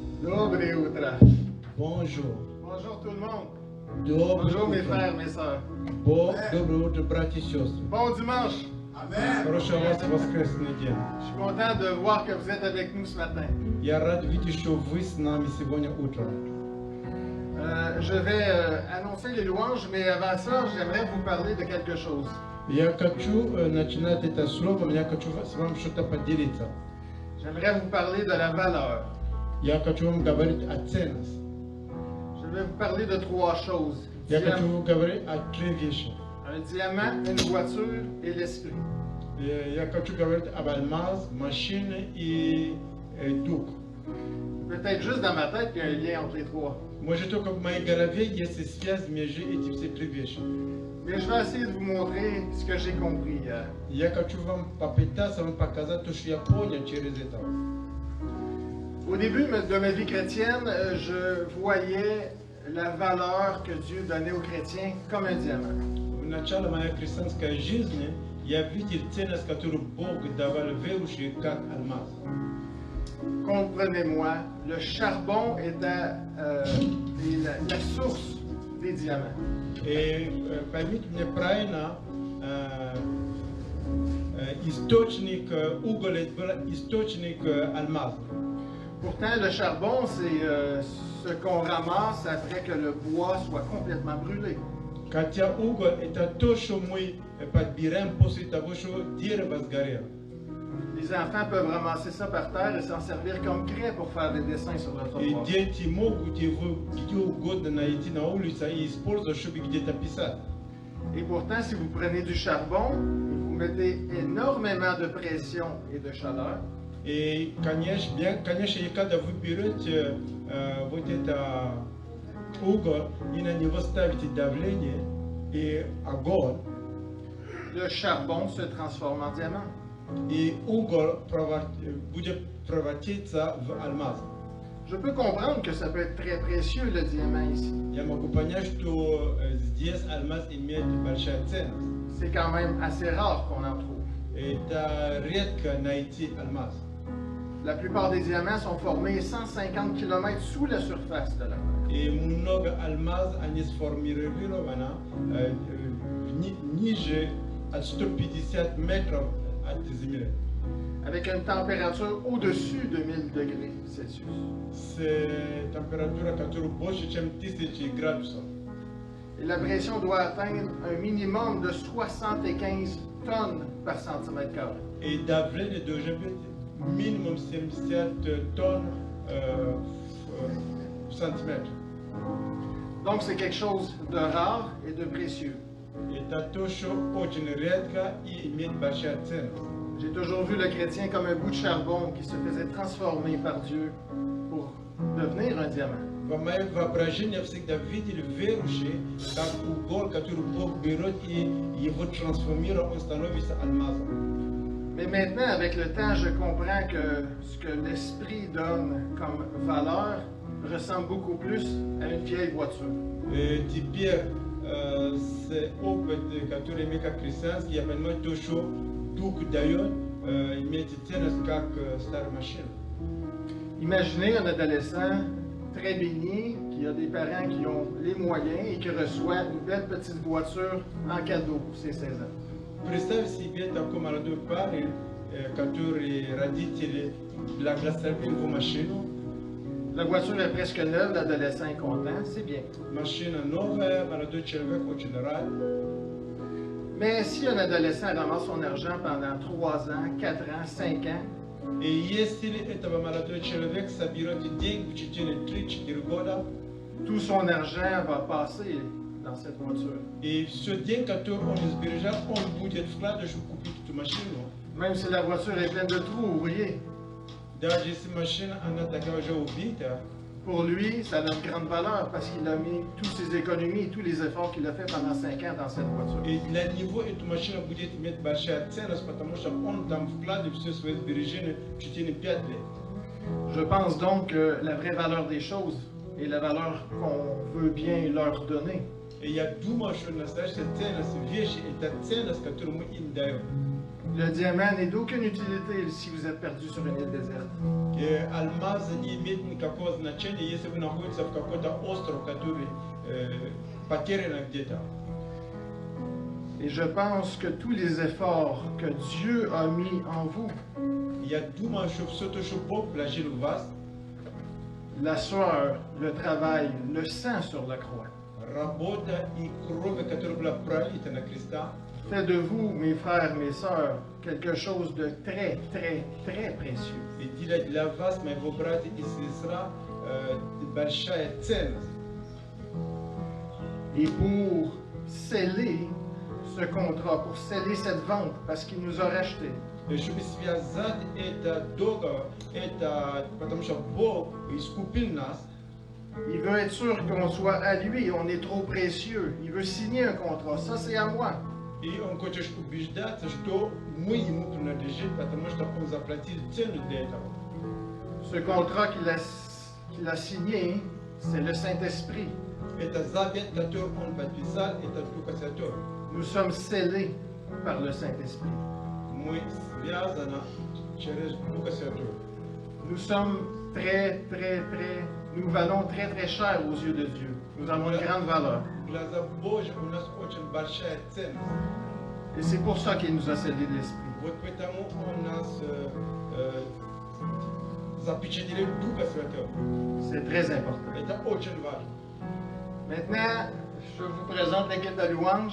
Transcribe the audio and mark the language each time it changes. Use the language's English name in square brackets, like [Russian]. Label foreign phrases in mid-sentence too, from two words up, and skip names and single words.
[Russian] Доброе утро. [French] Bonjour. Bonjour tout le monde. [Russian] Доброе [French] Bonjour mes [Russian] утро. [French] frères, mes sœurs. [Russian] Доброе утро, братья и сестры. [French] Bon dimanche. [Russian] Хорошего вас воскресный день. [French] Je suis content de voir que vous êtes avec nous ce matin. [Russian] Я рад видеть, что вы с нами сегодня утром. [French] Je vais annoncer les louanges, mais avant ça, j'aimerais vous parler de quelque chose. [Russian] Я хочу начинать это слово, я хочу с вами что-то поделиться. [French] J'aimerais vous parler de la valeur. [Russian] Я хочу вам говорить о ценности. [French] Je vais vous parler de trois choses. [Russian] Я хочу говорить о трех вещах. [French] Un diamant, une voiture et l'esprit. [Russian] Я хочу говорить об алмаз, машине и дух. [French] Peut-être juste dans ma tête qu'il y a un lien entre les trois. [Russian] Может, только в моей голове есть связь между этими все три вещи. [French] Mais je vais essayer de vous montrer ce que j'ai compris hier. [Russian] Я хочу вам попытаться вам показать то, что я понял через это. [French] Au début de ma vie chrétienne, je voyais la valeur que Dieu donnait aux chrétiens comme un diamant. [Russian] В начале моей христианской жизни я видел ценность, которую Бог давал верующим, как алмаз. [French] Comprenez-moi, le charbon était la source des diamants. [Russian] И поймите меня правильно, источник угля был источник алмаза. [French] Pourtant, le charbon, c'est ce qu'on ramasse après que le bois soit complètement brûlé. [Russian] Хотя уголь это то, что мы подбираем после того, что дерево сгорело. [French] Les enfants peuvent ramasser ça par terre et s'en servir comme craie pour faire des dessins sur le [Russian] И [French] trottoir. [Russian] дети могут его где угодно найти на улице и использовать, чтобы где-то писать. [French] Et pourtant, si vous prenez du charbon, vous mettez énormément de pression et de chaleur, [Russian] И, конечно, и когда вы берете вот это уголь и на него ставите давление и огонь, [French] le charbon se transforme en diamant. [Russian] и уголь будет превратиться в алмаз. [French] Je peux comprendre que ça peut être très précieux, le diamant ici. [Russian] Я могу понять, что здесь алмаз имеет большая ценность. [French] C'est quand même assez rare qu'on en trouve. [Russian] Это редко найти алмаз. [French] La plupart des diamants sont formés 150 km sous la surface de la Terre. [Russian] И много алмаз, они сформированы ниже от 150 метров от земли. [French] Avec une température au-dessus de 1000 degrés Celsius. C'est température [Russian] которая больше, чем 1000 градусов. [French] Et la pression doit atteindre un minimum de 75 tonnes par centimètre carré. [Russian] И давление должно быть минимум 70 тонн в сантиметр. [French] Donc c'est quelque chose de rare et de précieux. [Russian] Это то, что очень редко и имеет большая ценность. [French] J'ai toujours vu le chrétien comme un bout de charbon qui se faisait transformer par Dieu pour devenir un diamant. [Russian] В моем воображении я всегда видел верующий, как уголь, который Бог берет и его трансформирует, он становится алмазом. [French] Mais maintenant, avec le temps, je comprends que ce que l'Esprit donne comme valeur ressemble beaucoup plus à une vieille voiture. [Russian] И теперь с опыт, который имеет как христианский, я понимаю то, что Дух дает, имеет ценность как старая машина. [French] Imaginez un adolescent très béni qui a des parents qui ont les moyens et qui reçoit une belle petite voiture en cadeau pour ses 16 ans. [Russian] Представь себе такой молодой парень, который родители благословили его машину. [French] La voiture est presque neuve, l'adolescent est content, c'est bien. [Russian] Машина новая, молодой человек очень рад. [French] Mais si un adolescent ramasse son argent pendant 3 ans, 4 ans, 5 ans, [Russian] И если этого молодой человек соберет деньги в течение 3-4 года, [French] tout son argent va passer dans cette voiture. [Russian] и все деньги, которые он избережет, он будет вкладывать, чтобы купить эту машину. [French] Même si la voiture est pleine de trous, vous voyez, [Russian] Даже если машина, она такая уже убита, [French] pour lui, ça a une grande valeur parce qu'il a mis toutes ses économies et tous les efforts qu'il a fait pendant 5 ans dans cette voiture. [Russian] и для него эта машина будет иметь большая ценность, потому что он там вкладывает все свои сбережения в течение 5 лет. [French] Je pense donc que la vraie valeur des choses est la valeur qu'on veut bien leur donner. [Russian] И я думаю, что настоящая ценность вещи – это ценность, которую мы им даем. [French] Le diamant n'est d'aucune utilité si vous êtes perdu sur une île déserte. [Russian] Алмазы не имеют никакого значения, если вы находитесь в какой-то остров, который потерян где-то. [French] Et je pense que tous les efforts que Dieu a mis en vous, [Russian] Я думаю, что все то, что Бог вложил в вас, [French] la sueur, le travail, le sang sur la croix, [Russian] работа и кровь, которая была пролита на креста, [French] fait de vous, mes frères, mes sœurs, quelque chose de très, très, très précieux. [Russian] и делает для вас, моего брата и сестра, большая ценность. [French] Et pour sceller ce contrat, pour sceller cette vente, parce qu'il nous a rachetés, [Russian] Чтобы связать это договор, это потому что Бог искупил нас. [French] il veut être sûr qu'on soit à lui, on est trop précieux. Il veut signer un contrat, ça c'est à moi. [Russian] И он хочет убеждаться, что мы ему принадлежим, потому что он заплатил цену для этого. [French] Ce contrat qu'il a signé, c'est le Saint-Esprit. [Russian] Это завет, который он подписал, это Дух Святой. [French] Nous sommes scellés par le Saint-Esprit. [Russian] Мы связаны через Духа Святой. [French] Nous sommes nous valons très très cher aux yeux de Dieu. Nous avons une grande valeur. [Russian] В глаза Божьи у нас очень большая ценность. [French] Et c'est pour ça qu'il nous a scellés de l'Esprit. [Russian] Вот поэтому он нас запечатлел Духа Святого. [French] C'est très important. [Russian] Это очень важно. [French] Maintenant, je vous présente l'équipe de louange.